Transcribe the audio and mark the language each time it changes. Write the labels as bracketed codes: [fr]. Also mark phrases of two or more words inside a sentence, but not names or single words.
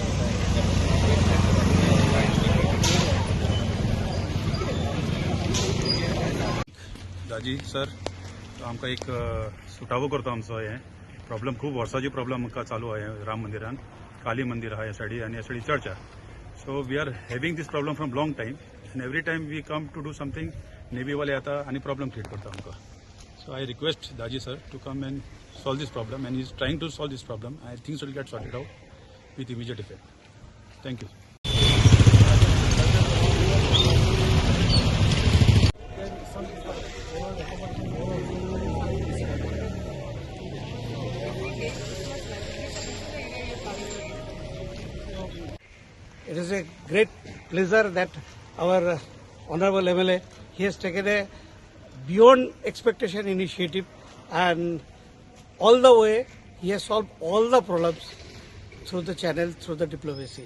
[kok] दाजी सर, तो आमकां एक सुटावो करतो आमचो हे प्रॉब्लम खूब वर्साची प्रॉब्लम आमकां चालू आहे राम मंदिरान, काली मंदिर आहा ह्या सायडी आनी ह्या सायडी चर्च आहा. [en] so we are having this problem from long time and every time we come to do something [kok] नेवीवाले येता आनी प्रॉब्लम क्रिएट करता आमकां. [en] so I request Daji sir to come and solve this problem, and he is trying to solve this problem. I think so will get sorted out with immediate effect. Thank you. It is a great pleasure that our Honorable MLA, he has taken a beyond expectation initiative, and all the way he has solved all the problems through the channel, through the diplomacy.